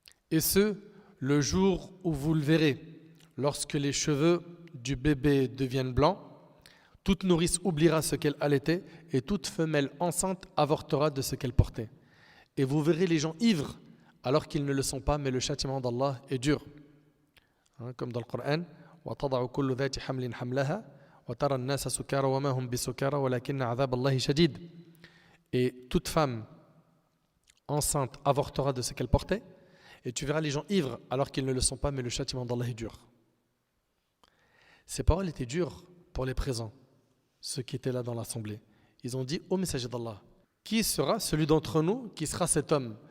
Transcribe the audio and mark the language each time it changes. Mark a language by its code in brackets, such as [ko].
[fr] Et ce, le jour où vous le verrez, lorsque les cheveux du bébé deviennent blancs, toute nourrice oubliera ce qu'elle allaitait et toute femelle enceinte avortera de ce qu'elle portait. Et vous verrez les gens ivres alors qu'ils ne le sont pas, mais le châtiment d'Allah est dur. Comme dans le Coran, [ar] وَتَضَعُ كُلُّ ذَاتِ حَمْلٍ حَمْلَهَا وَتَرَى النَّاسَ سُكَارَى وَمَا هُمْ بِسُكَارَى وَلَكِنَّ عَذَابَ اللَّهِ شَدِيدٌ. [fr] Et toute femme enceinte avortera de ce qu'elle portait, et tu verras les gens ivres alors qu'ils ne le sont pas, mais le châtiment d'Allah est dur. Ces paroles étaient dures pour les présents, ceux qui étaient là dans l'assemblée. Ils ont dit, ô messager d'Allah, qui sera celui d'entre nous qui sera cet homme?